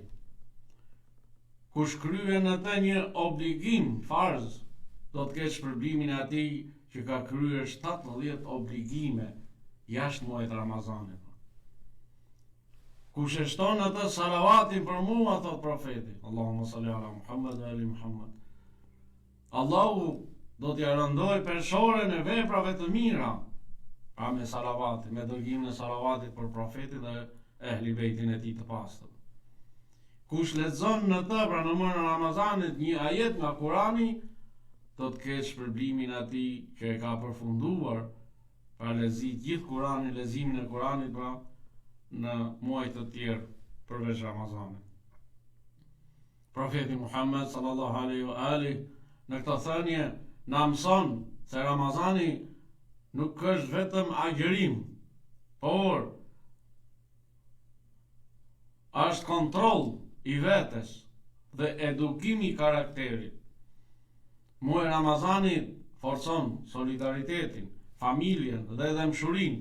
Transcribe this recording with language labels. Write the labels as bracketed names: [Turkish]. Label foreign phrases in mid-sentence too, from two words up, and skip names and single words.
[Albanian] Kush kryen në të një obligim farz, do të ketë shpërblimin e atij që ka kryer 17 obligime jashtë muajit të Ramazanit. Kush e shton atë salavatin për mua, thot profeti, [Arabic] Allahumma salli ala Muhammad wa ali Muhammad, [Albanian] Allahu do t'ja rëndoj pershoren e veprave të mira, pra me salavatin, me dërgimin e salavatit për profetin dhe ehli bejtin e tij të pastër. Kush lexon në të, pra në muajin e Ramazanit, një ajet nga Kurani, do të ketë shpërblimin atij që e ka përfunduar pra gjithë Kurani, leximin e Kuranit, pra në muaj të tjerë përveç Ramazanit. Profeti Muhammed [Arabic] sallallahu alaihi wa alihi [Albanian] në këtë thënie na mëson se Ramazani nuk është vetëm agjërim, por është kontroll i vetes dhe edukim i karakterit. Muaji i Ramazanit forcon solidaritetin, familjen dhe dëmshurinë.